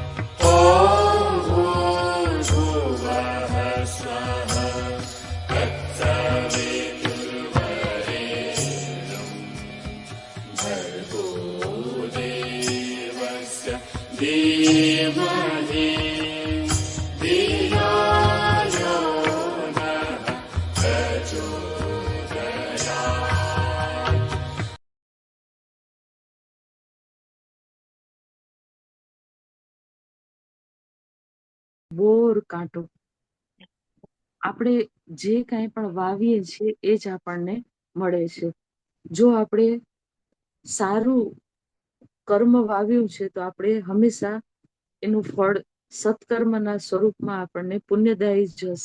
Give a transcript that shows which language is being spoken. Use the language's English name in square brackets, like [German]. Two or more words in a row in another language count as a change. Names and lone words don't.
[Sanskrit] ॐ भूर्भुवः स्वः तत्सवितुर्वरेण्यं भर्गो देवस्य धीमहि धियो यो नः प्रचोदयात्। [Gujarati] બોર કાંટો આપણે જે કાંઈ પણ વાવીએ છીએ એ જ આપણને મળે છે. જો આપણે સારું કર્મ વાવ્યું છે તો આપણે હંમેશા એનું ફળ સત્કર્મના સ્વરૂપમાં આપણને પુણ્યદાયી જ હશે.